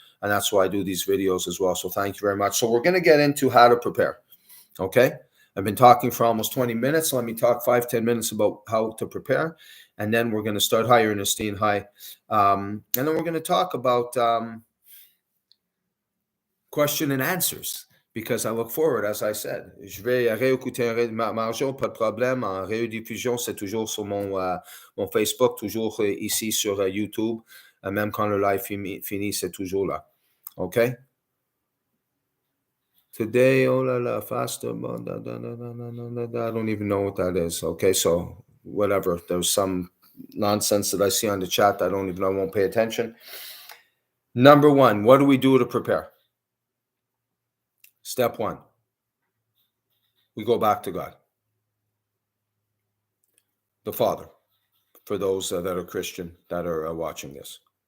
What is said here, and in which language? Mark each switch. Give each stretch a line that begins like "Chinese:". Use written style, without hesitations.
English: And that's why I do these videos as well. So thank you very much. So we're going to get into how to prepare. Okay. I've been talking for almost 20 minutes. Let me talk 5-10 minutes about how to prepare. And then we're going to start. Hi, Ernestine. Hi. And then we're going to talk about question and answers, because I look forward, as I said.
French: Je vais réécouter Marjo, pas de problème. En rediffusion, c'est toujours sur mon Facebook, toujours ici sur YouTube. Même quand le live finit, c'est toujours là.
English: Okay? Today, oh la la, faster. I don't even know what that is. Okay, so whatever. There's some nonsense that I see on the chat. I don't even know. I won't pay attention. Number one, what do we do to prepare? Step one, we go back to God, the Father, for those that are Christian that are watching this.